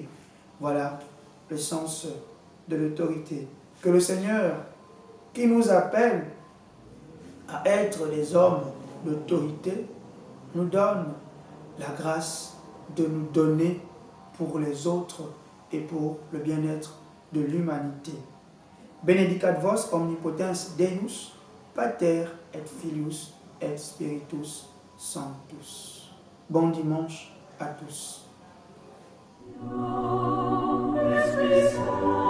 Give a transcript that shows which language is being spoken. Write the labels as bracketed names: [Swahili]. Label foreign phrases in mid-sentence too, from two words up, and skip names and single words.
[French] Voilà le sens de l'autorité. Que le Seigneur, qui nous appelle à être des hommes d'autorité, nous donne la grâce de nous donner pour les autres et pour le bien-être de l'humanité. [Latin] Benedicat vos omnipotens Deus, Pater et Filius et Spiritus Sanctus. [French] Bon dimanche à tous.